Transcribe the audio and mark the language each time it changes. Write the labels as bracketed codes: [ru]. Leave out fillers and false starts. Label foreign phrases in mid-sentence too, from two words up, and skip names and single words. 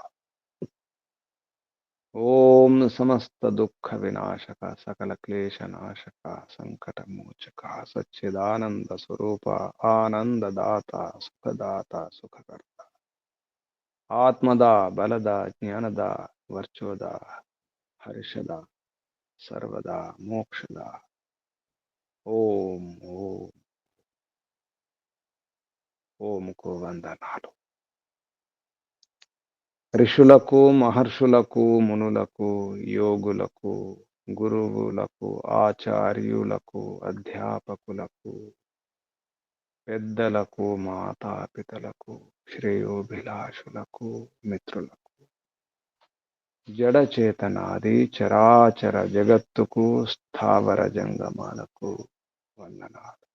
[sa] ओम समस्त दुख विनाशक, सकल क्लेश नाशक, संकट मोचक, सच्चिदानंद स्वरूप, आनंददाता, सुखदाता, सुखकर्ता, आत्मदा, बलदा, ज्ञानदा, वर्चोदा, हर्षदा, सर्वदा, मोक्षदा। [hi] ओम ओम ओम को [te] వందనాలు. ఋషులకు, మహర్షులకు, మునులకు, యోగులకు, గురువులకు, ఆచార్యులకు, అధ్యాపకులకు, పెద్దలకు, మాతాపితలకు, శ్రేయోభిలాషులకు, మిత్రులకు, జడ చేతనాది చరాచర జగత్తుకు, స్థావర జంగమాలకు వందనాలు.